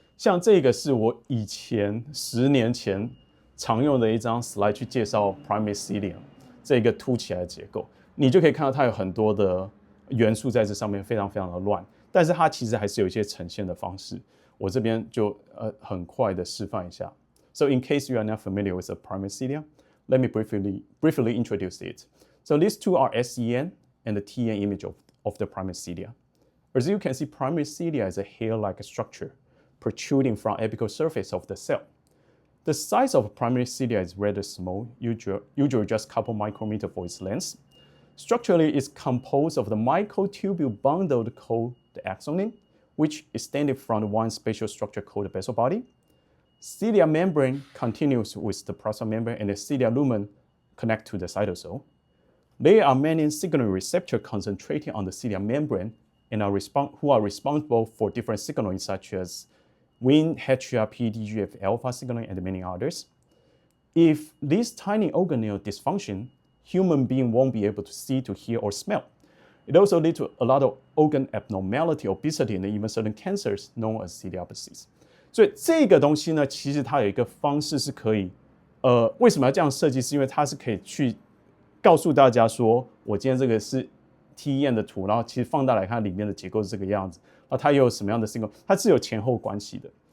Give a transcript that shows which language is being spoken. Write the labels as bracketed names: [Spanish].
[Chinese] 像这个是我以前10年前常用的一张 slide 去介绍 primary cilium 这个凸起来的结构，你就可以看到它有很多的元素在这上面，非常非常的乱。但是它其实还是有一些呈现的方式，我这边就很快的示范一下。 [English] So in case you are not familiar with the primary cilia, let me briefly introduce it. So these two are SEN and the TN image of the primary cilia. As you can see, primary cilia is a hair-like structure protruding from apical surface of the cell. The size of primary cilia is rather small, usually just a couple micrometers for its length. Structurally, it's composed of the microtubule bundle called the axoneme, which extended from one spatial structure called the basal body. Cilia membrane continues with the proximal membrane, and the cilia lumen connect to the cytosol. There are many signaling receptors concentrating on the cilia membrane and who are responsible for different signaling such as Wnt, HRP, TGF-alpha signaling, and many others. If this tiny organelle dysfunction, human being won't be able to see, to hear, or smell. It also leads to a lot of organ abnormality, obesity, and even certain cancers known as ciliopathies. [Chinese] 所以这个东西呢，其实它有一个方式是可以，为什么要这样设计？是因为它是可以去告诉大家说，我今天这个是 TEM 的图，然后其实放大来看里面的结构是这个样子，然后它又有什么样的 signal， 它是有前后关系的。